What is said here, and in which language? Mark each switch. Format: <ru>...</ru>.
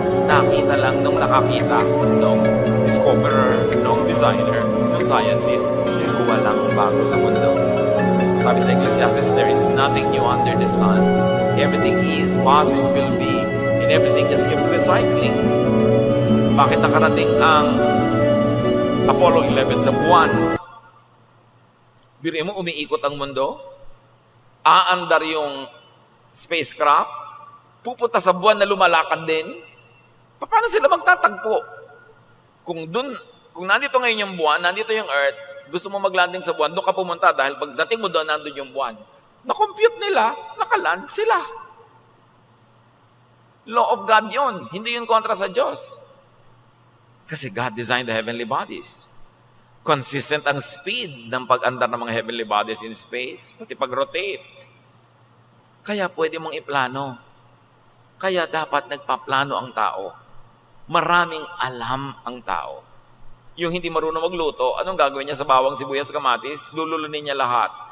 <tl>Nakita lang nung nakakita, nung discoverer, nung designer, nung scientist, walang bago sa mundo. Sabi sa</tl> <en>Ecclesiastes, there is nothing new under the sun. Everything is, was, and will be, and everything just keeps recycling.</en> <tl>Bakit nakarating ang Apollo 11 sa buwan? Biro mo, umiikot ang mundo, aandar yung spacecraft, pupunta sa buwan na lumalakad din. Paano sila magtatagpo? Kung nandito ngayon yung buwan, nandito yung Earth, gusto mo maglanding sa buwan, doon ka pumunta dahil pagdating mo doon, nandun yung buwan. Na-compute nila, nakaland sila. Law of God yun. Hindi yun kontra sa Diyos.</tl> <en>Kasi God designed the heavenly bodies.</en> <tl>Consistent ang speed ng pag-andar ng mga heavenly bodies</tl> <en>in space,</en> <tl>pati pag-rotate. Kaya pwede mong iplano. Kaya dapat nagpaplano ang tao. Maraming alam ang tao. Yung hindi marunong magluto, anong gagawin niya sa bawang, sibuyas, kamatis? Lululunin niya lahat.</tl>